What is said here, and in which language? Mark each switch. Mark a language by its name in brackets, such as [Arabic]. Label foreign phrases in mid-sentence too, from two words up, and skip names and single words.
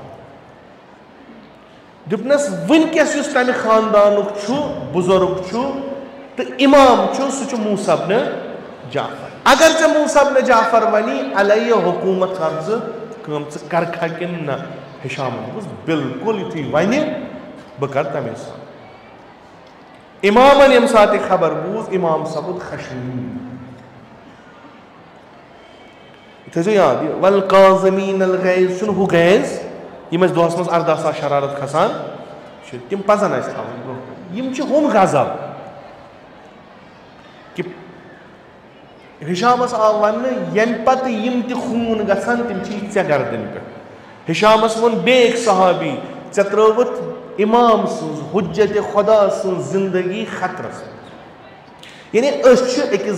[Kashmiri] دوٚپنس وٕنکیٚس یُس تمہِ خاندانُک چھُ بُزرگ چھُ تہٕ اِمام چھُ سُہ چھُ موسیٰ ابن جعفر اگر ژےٚ موسیٰ ابن جعفر وَنی علیہ حکوٗمت کر ژٕ کٲم ژٕ کرکھا کِنہٕ نہ ہشامن دوٚپُس بِلکُل یِتھُے وَنہِ بہٕ کرٕ تمے ساتہٕ اِمامن ییٚمہِ ساتہٕ یہِ خبر بوٗز اِمام سپُد خشمیٖن یہِ تھٲیزیو یاد یہِ [Arabic] والکاظمین الغیظ [Kashmiri] چھُنہٕ ہُہ غیظ یِم اَسہِ دۄہس منٛز 18,000 شرارت کھسان چھِ تِم پزن اَسہِ تھاوٕنۍ برونٛہہ کُن یِم چھِ ہُم غضب کہِ ہشامس آو وننہٕ ییٚمہِ پتہٕ یِم تہِ خوٗن گژھن تِم چھِ ژےٚ گردنہِ پٮ۪ٹھ ہشامس ووٚن بیٚیہِ أکۍ صحابی ژےٚ ترٲوٕتھ امام سٕنٛز حجت خۄدا سٕنٛز زندگی خطرس منٛز یعنی أسۍ چھِ أکِس